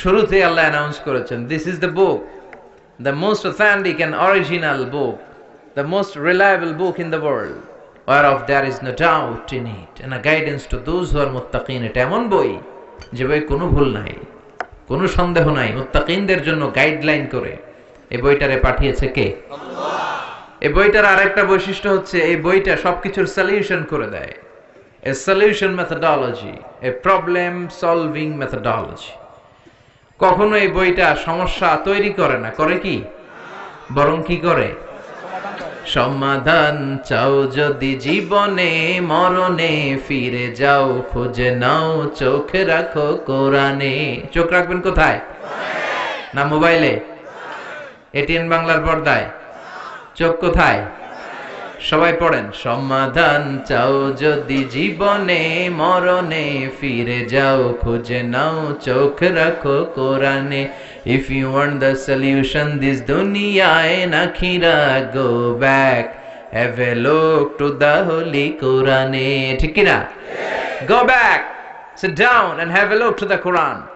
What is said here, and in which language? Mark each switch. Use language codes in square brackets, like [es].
[bn] শুরুতে আল্লাহ অ্যানাউন্স করেছেন, [en] This is the book, the most authentic and original book, the most reliable book in the world, whereof there is no doubt in it and a guidance to those who are muttaqin। [bn] এটা এমন বই যে বই কোনো ভুল নাই, কোনো সন্দেহ নাই, মুত্তাকিনদের জন্য গাইডলাইন করে এই বইটারে পাঠিয়েছে কে? আল্লাহ। এই বইটার আরেকটা বৈশিষ্ট্য হচ্ছে, এই বইটা সবকিছুর সলিউশন করে দেয়। [en] A solution methodology, a problem solving methodology। [bn] কখনো এই বইটা সমস্যা তৈরি করে না, করে কি? বরং কি করে? সমাধান চাও যদি জীবনে, মরণে ফিরে যাও, খুঁজে নাও চোখ রাখো কোরআনে। চোখ রাখবেন কোথায়? না মোবাইলে, এটিএন বাংলার পর্দায়? চোখ কোথায়? সবাই পড়েন, সমাধান চাও যদি জীবনে, মরণে ফিরে যাও, খুঁজে নাও চোখ রাখো কোরআনে। [en] If you want the solution this dunya and akhirah, go back, have a look to the holy Quran। [bn] ঠিক কি না? [en] Go back, sit down and have a look to the Quran।